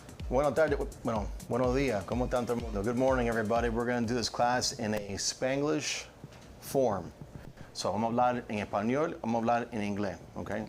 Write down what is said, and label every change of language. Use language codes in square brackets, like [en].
[es] Buenas tardes, bueno, buenos días, ¿cómo están todo el mundo? [en] Good morning, everybody. We're going to do this class in a Spanglish form. [es] So, vamos a hablar en español, vamos a hablar en inglés, okay?